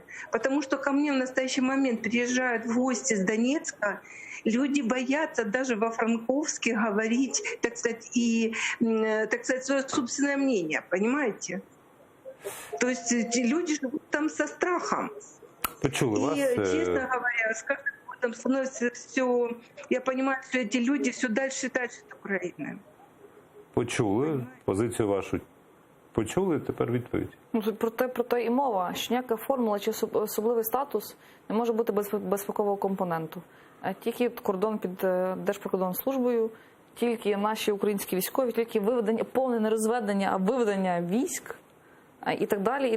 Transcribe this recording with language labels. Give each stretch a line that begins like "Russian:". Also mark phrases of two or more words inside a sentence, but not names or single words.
Russian: Потому что ко мне в настоящий момент приезжают в гости с Донецка, люди боятся даже во Франковске говорить, так сказать, и, так сказать, свое собственное мнение, понимаете? То есть люди живут там со страхом.
Ukrainian: Почули вас.
Russian: И, честно говоря, с каждым годом становится все... Я понимаю, что эти люди все дальше и дальше от Украины.
Ukrainian: Почули позицію вашу. Почули, тепер відповідь. Ну, тут про те і мова, що ніяка формула чи особливий статус не може бути без безпекового компоненту. Тільки кордон під Держприкордонслужбою, тільки наші українські військові, тільки виведення, повне не розведення, а виведення військ і так далі.